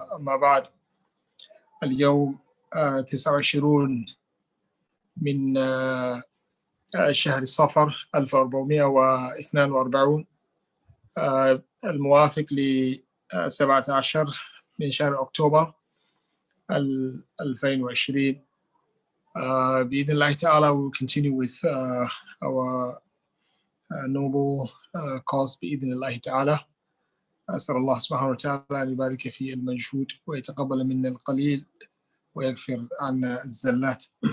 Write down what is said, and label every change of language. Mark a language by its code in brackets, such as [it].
[ar] أما بعد، اليوم 29 من شهر صفر 1442 الموافق ل 17 من شهر أكتوبر 2020. بإذن الله تعالى [en] we will continue with our noble cause بإذن الله تعالى. [ar] أسأل الله سبحانه وتعالى أن يبارك في المجهود ويتقبل منا القليل ويغفر عنا الزلات.